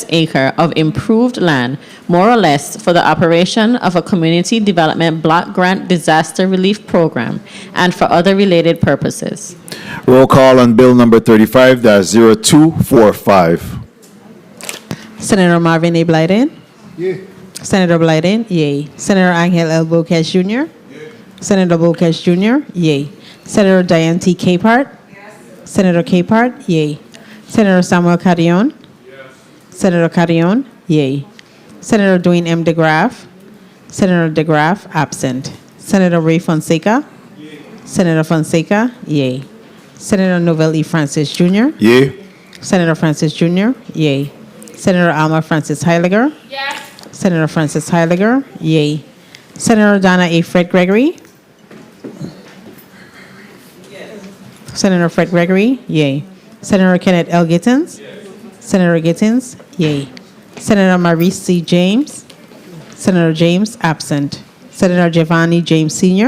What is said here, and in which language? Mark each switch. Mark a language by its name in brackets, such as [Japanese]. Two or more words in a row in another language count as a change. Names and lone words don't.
[English] acre of improved land, more or less, for the operation of a community development block grant disaster relief program and for other related purposes. Roll call on Bill number 35-0245. Senator Marvin A. Blyden? Yea. Senator Blyden? Yea. Senator Angel L. Boquez Jr.? Senator Boquez Jr.? Yea. Senator Diane T. Capehart? Senator Capehart, yea. Senator Samuel Carrion? Yes. Senator Carrion, yea. Senator Dwayne M. DeGraff? Senator DeGraff, absent. Senator Ray Fonseca? Yea. Senator Fonseca, yea. Senator Novell E. Francis Jr.? Yea. Senator Francis Jr., yea. Senator Alma Francis Heiliger? Yes. Senator Francis Heiliger, yea. Senator Donna A. Fred Gregory? Senator Fred Gregory, yea. Senator Kenneth L. Gittins? Yes. Senator Gittins, yea. Senator Maurice C. James? Senator James, absent. Senator Giovanni James Sr.?